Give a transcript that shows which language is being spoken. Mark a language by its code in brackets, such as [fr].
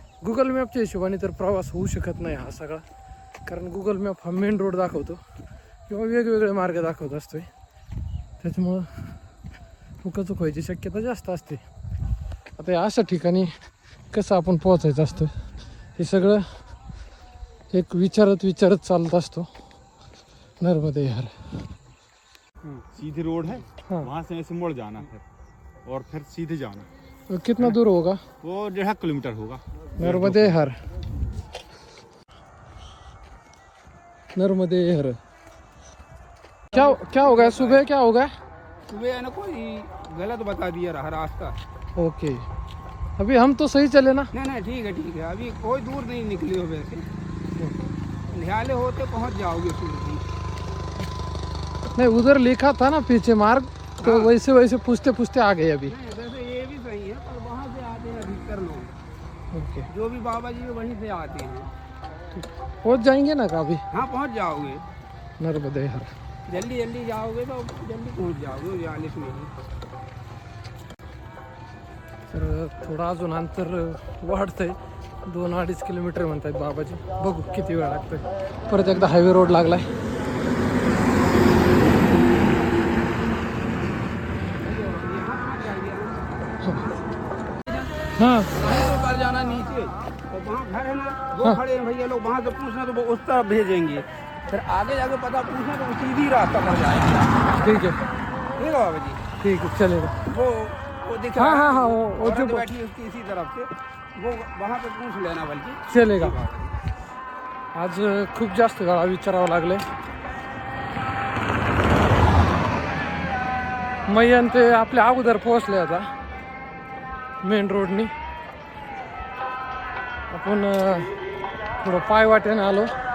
[mr] Google मॅपच्या हिशोबाने तर प्रवास होऊ शकत नाही हा सगळा. कारण गुगल मॅप हा मेन रोड दाखवतो किंवा वेगवेगळे मार्ग दाखवत असतोय. त्याच्यामुळं चुकाचूक व्हायची शक्यता जास्त असते. आता या अशा ठिकाणी कसं आपण पोहोचायचं असतं हे सगळं एक विचारत चालत असतो. नर्मदे यार. [hi] सीधी रोड है, हाँ। वहाँ से ऐसे मुड़ जाना फिर और फिर सीधे जाना. कितना दूर होगा? वो 1.5 किलोमीटर होगा. नर्मदे हर. नर्मदे हर. क्या होगा सुबह? क्या होगा? सुबह है ना कोई गलत बता दिया रहा रास्ता. ओके. अभी हम तो सही चले ना. नहीं ठीक है. अभी कोई दूर नहीं निकली हो वैसे. ध्याले होते पहुंच जाओगे सीधे. नहीं उधर लिखा था ना पीछे मार्ग, तो वैसे पूछते आ गए अभी. नहीं वैसे ये भी सही है पर वहाँ से आते हैं अधिकतर लोग. ओके. जो भी बाबा जी वहीं से आते हैं. पहुंच जाएंगे ना कभी. हाँ पहुँच जाओगे. नर्मदे हर. जल्दी जाओगे तो जल्दी पहुँच जाओगे 42 में ही. [mr] तर थोडं अजून अंतर वाढतंय. 2-2.5 किलोमीटर म्हणतात बाबाजी. बघू किती वेळ लागतोय. परत एकदा हायवे रोड लागलाय. [hi] हाँ ऊपर जाना नीचे तो वहाँ घर है ना वो खड़े हैं भैया लोग. वहाँ से पूछना तो वो उस तरफ भेजेंगे. फिर आगे जाके पता पूछना तो वो सीधी रास्ता पड़ जाएगा. ठीक है. ठीक है बाबा जी. ठीक है चलेगा. वो दिख हाँ, रहा है. हाँ, वो औरत जो- बैठी है उसकी इसी तरफ से वो वहाँ पे पूछ लेना बल्कि. चलेगा. [mr] आज खूप जास्त वेळा विचारावं लागले. मैयन ते आपल्या अगोदर पोहोचले आता मेन रोडनी. आपण थोडं पाय वाटेने आलो.